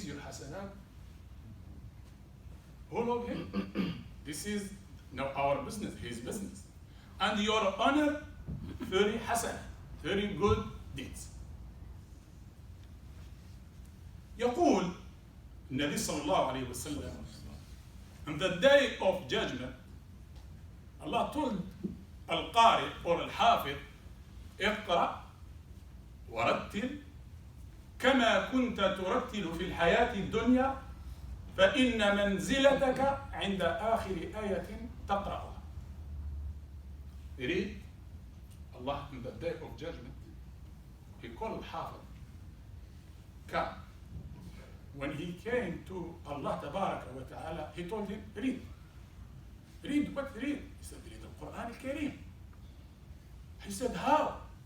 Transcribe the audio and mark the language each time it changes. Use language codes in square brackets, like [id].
[en] said, who love him? This is now our business, his business. And your honor, very hasan, very good deeds. [ar] يقول النبي صلى الله عليه وسلم, [en] on the day of judgment, Allah told [ar] القارئ or الحافظ, اقرأ ورتل كما كنت ترتل في الحياة الدنيا فإن منزلتك عند آخر آية تقرأها. [en] Read Allah on the day of judgment. He called الحافظ. Come. When he came to Allah Tabaraka wa Ta'ala, he told him, read. Read what? Read. He said, read the Quran al-Kareem. He said, how?